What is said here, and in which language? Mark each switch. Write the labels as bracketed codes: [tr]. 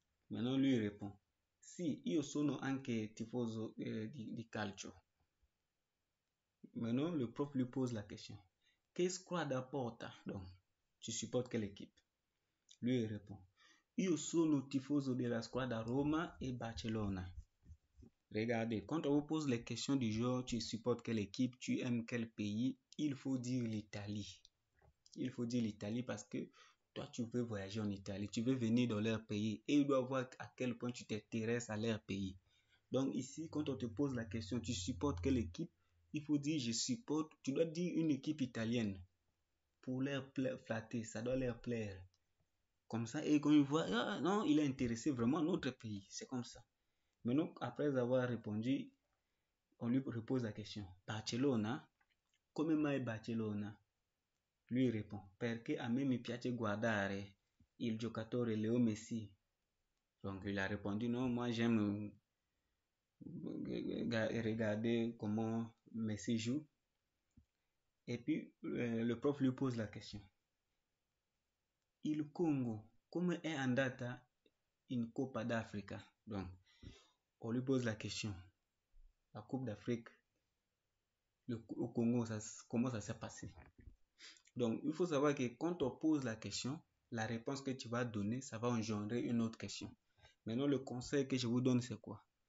[fr] Maintenant, lui répond, [it] si, io sono anche tifoso di calcio. [fr] Maintenant, le prof lui pose la question, [it] che squadra porta? [fr] Donc, tu supportes quelle équipe? Lui répond, [it] io sono tifoso della squadra Roma e Barcelona. [fr] Regardez, quand on vous pose les questions du genre, tu supportes quelle équipe, tu aimes quel pays, il faut dire l'Italie. Il faut dire l'Italie parce que toi, tu veux voyager en Italie, tu veux venir dans leur pays et ils doivent voir à quel point tu t'intéresses à leur pays. Donc ici, quand on te pose la question, tu supportes quelle équipe, il faut dire je supporte, tu dois dire une équipe italienne pour leur flatter, ça doit leur plaire. Comme ça, et quand ils voient, ah, non, il est intéressé vraiment à notre pays, c'est comme ça. Maintenant, après avoir répondu, on lui repose la question, Barcellona, [it] come mai Barcellona? [fr] Lui répond, [it] perché a me mi piace guardare il giocatore Léo Messi. [fr] Donc il a répondu, non, moi j'aime regarder comment Messi joue. Et puis le prof lui pose la question. [it] Il Congo, come è andata in Coppa d'Africa? [fr] Donc on lui pose la question. La Coupe d'Afrique, au Congo, comment ça s'est passé? Donc il faut savoir que quand on pose la question, la réponse que tu vas donner, ça va engendrer une autre question. Maintenant, le conseil que je vous donne, c'est quoi?